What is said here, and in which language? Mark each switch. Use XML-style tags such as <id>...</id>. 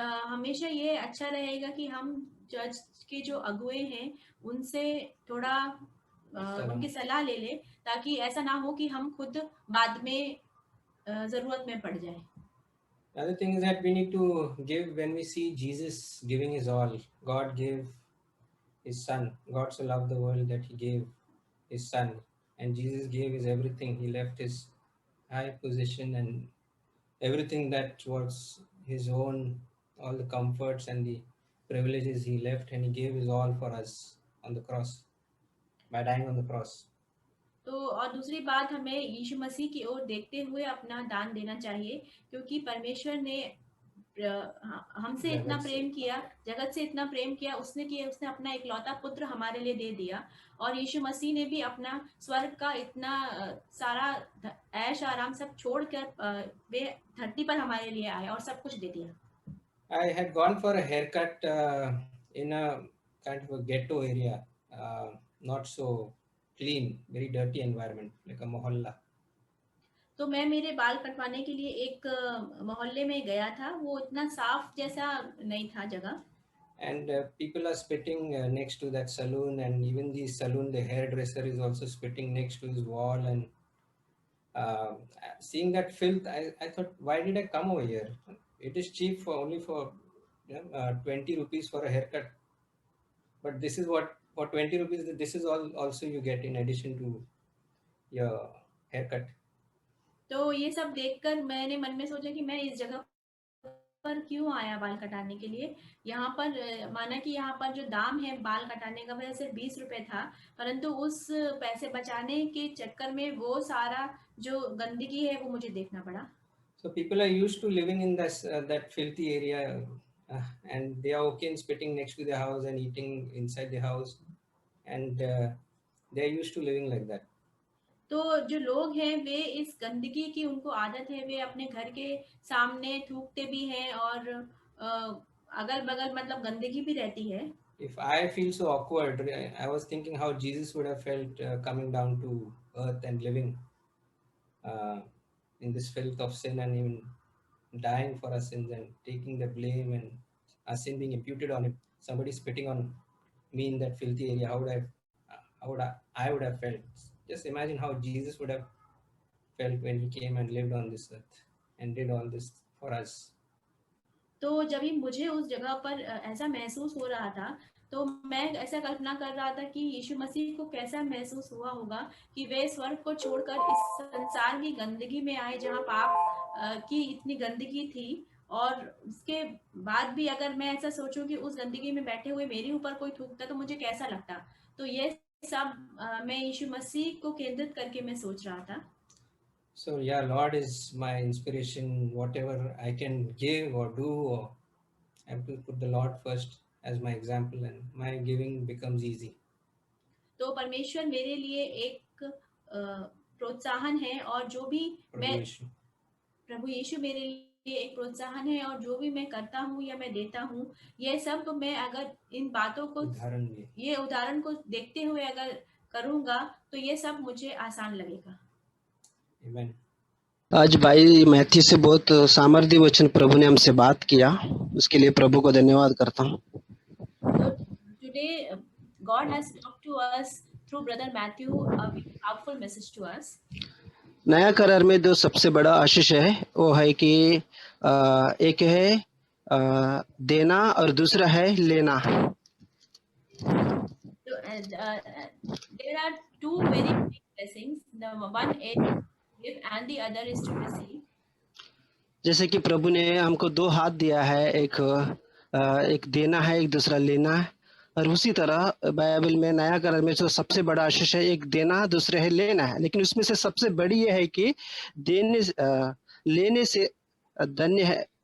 <hi>हमेशा ये अच्छा रहेगा कि हम चर्च के जो अगुए हैं उनसे थोड़ा उनकी सलाह ले लें ताकि ऐसा ना हो कि हम खुद बाद में जरूरत में पड़ जाए।</hi> <en>The other thing is that we need to give when we see Jesus giving his all. God gave his son. God so loved the world that he gave his son, and Jesus gave his everything. He left his high position and everything that was his own, all the comforts and the privileges he left, and he gave his all for us on the cross. by dying on the cross.</en> <hi>तो और दूसरी बात, हमें यीशु मसीह की ओर देखते हुए अपना दान देना चाहिए, क्योंकि परमेश्वर ने हमसे इतना जगत से प्रेम किया, जगत से इतना प्रेम किया, उसने अपना इकलौता पुत्र हमारे लिए दे दिया। और यीशु मसीह ने भी अपना स्वर्ग का इतना सारा ऐश आराम सब छोड़कर वे धरती पर हमारे लिए आए और सब कुछ दे दिया।</hi> <en>I had gone for a haircut in a kind of a ghetto area, not so clean, very dirty environment, like a mohalla.</en> <hi>तो मैं मेरे बाल कटवाने के लिए एक मोहल्ले में गया था, वो इतना साफ जैसा नहीं था जगह।</hi> <en>And people are spitting next to that saloon, and even the saloon, the hairdresser is also spitting next to his wall. And seeing that filth, I thought, why did I come over here? It is cheap for only for 20 rupees for a haircut. But this is what, for 20 rupees, this is all also you get in addition to your haircut.</en> <hi>तो ये सब देखकर मैंने मन में सोचा कि मैं इस जगह पर क्यों आया बाल कटाने के लिए। यहाँ पर माना कि यहाँ पर जो दाम है बाल कटाने का वह सिर्फ 20 रुपए था, परंतु उस पैसे बचाने के चक्कर में वो सारा जो गंदगी है वो मुझे देखना पड़ा।</hi> <en>So people are used to living in this that filthy area, and they are okay in spitting next to their house and eating inside the house, and they are used to living like that.</en> <hi>तो जो लोग हैं वे इस गंदगी की उनको आदत है, वे अपने घर के सामने थूकते भी हैं और अगल बगल मतलब गंदगी भी रहती है।</hi> <en>If I feel so awkward, I was thinking how Jesus would have felt coming down to earth and living in this filth of sin, and even dying for our sins and taking the blame and our sin being imputed on him. Somebody spitting on me in that filthy area, how would I would have felt? Just imagine how Jesus would have felt when he came and lived on this earth and did all this for us.</en> <hi>तो जब ही मुझे उस जगह पर ऐसा महसूस हो रहा था, तो मैं ऐसा कल्पना कर रहा था कि यीशु मसीह को कैसा महसूस हुआ होगा कि वे स्वर्ग को छोड़कर इस संसार की गंदगी में आए, जहाँ पाप की इतनी गंदगी थी, और उसके बाद भी अगर मैं ऐसा सोचूं कि उस गंदगी में बैठे हुए मेरे ऊपर कोई थूकता तो मुझे कैसा लगता। तो ये सब मैं यीशु मसीह को केंद्रित करके मैं सोच रहा था।</hi> <en>So yeah, Lord is my inspiration. Whatever I can give or do, or I have to put the Lord first as my example, and my giving becomes easy.</en> <hi>तो परमेश्वर मेरे लिए एक प्रोत्साहन है, और जो भी प्रभु यीशु मेरे लिए एक प्रोत्साहन है, और जो भी मैं करता हूँ या मैं देता हूँ, ये सब तो मैं अगर इन बातों को ये उदाहरण को देखते हुए अगर करूँगा तो ये सब मुझे आसान लगेगा।</hi> <en>Amen.</en> <hi>आज भाई मैथ्यू से बहुत सामर्थ्य वचन प्रभु ने हमसे बात किया, उसके लिए प्रभु को धन्यवाद करता हूँ।</hi> <en>So today God has talked to us through brother Matthew, a very powerful message to us.</en> <hi>नया करार में दो सबसे बड़ा आशीष है, वो है कि एक है देना और दूसरा है लेना।</hi> <en>So there are two very big blessings. The one is to give and the other is to receive.</en> <hi>जैसे कि प्रभु ने हमको दो हाथ दिया है, एक देना है, एक दूसरा लेना है, और उसी तरह बाइबल में नया करार में जो सबसे बड़ा आशीष है एक देना, दूसरे है लेना है। लेकिन उसमें से सबसे बड़ी ये है कि लेने से धन्य है।</hi>